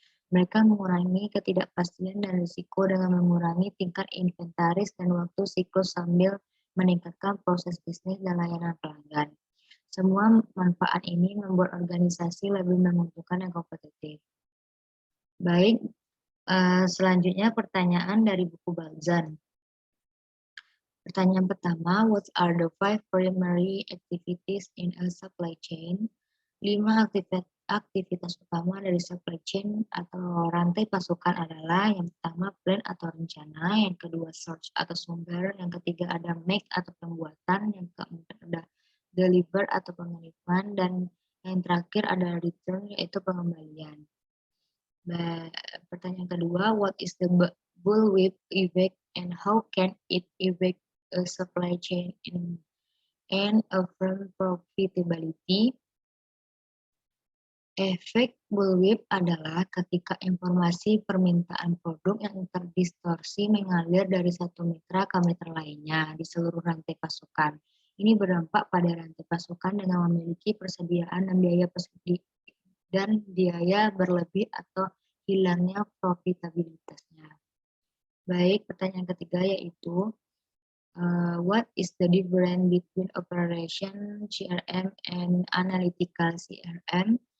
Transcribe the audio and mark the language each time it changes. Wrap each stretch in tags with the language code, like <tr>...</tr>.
<id>Mereka mengurangi ketidakpastian dan risiko dengan mengurangi tingkat inventaris dan waktu siklus sambil meningkatkan proses bisnis dan layanan pelanggan. Semua manfaat ini membuat organisasi lebih menguntungkan dan kompetitif. Baik, selanjutnya pertanyaan dari buku Balzan. Pertanyaan pertama,</id> <en>what are the 5 primary activities in a supply chain?</en> <id>5 aktivitas utama dari supply chain atau rantai pasokan adalah yang pertama plan atau rencana, yang kedua source atau sumber, yang ketiga ada make atau pembuatan, yang keempat ada deliver atau pengiriman, dan yang terakhir ada return yaitu pengembalian. Pertanyaan kedua,</id> <en>what is the bullwhip effect and how can it affect a supply chain and a firm profitability?</en> <id>Efek bullwhip adalah ketika informasi permintaan produk yang terdistorsi mengalir dari satu mitra ke mitra lainnya di seluruh rantai pasokan. Ini berdampak pada rantai pasokan dengan memiliki persediaan dan biaya berlebih atau hilangnya profitabilitasnya. Baik, pertanyaan ketiga yaitu</id> <en>what is the difference between operation CRM and analytical CRM?</en>